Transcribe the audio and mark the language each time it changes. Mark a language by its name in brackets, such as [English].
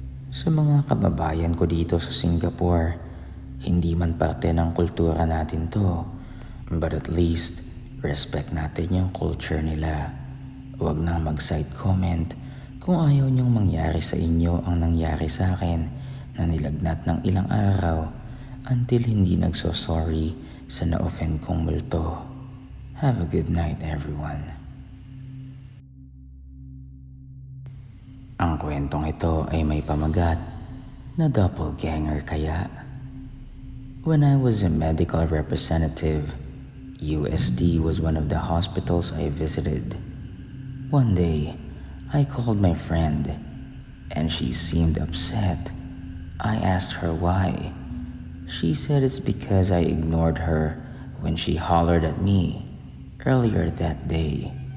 [Filipino] Sa mga kababayan ko dito sa Singapore, hindi man parte ng kultura natin to, [English] but at least [Filipino] respect natin yung culture nila. Huwag nang mag-side comment kung ayaw niyong mangyari sa inyo ang nangyari sa akin na nilagnat ng ilang araw until hindi nagso-sorry sa na-offend kong multo. [English] Have a good night, everyone. [Filipino] Ang kwentong ito ay may pamagat na doppelganger kaya. [English] When I was a medical representative, USD was one of the hospitals I visited. One day, I called my friend, and she seemed upset. I asked her why. She said it's because I ignored her when she hollered at me earlier that day.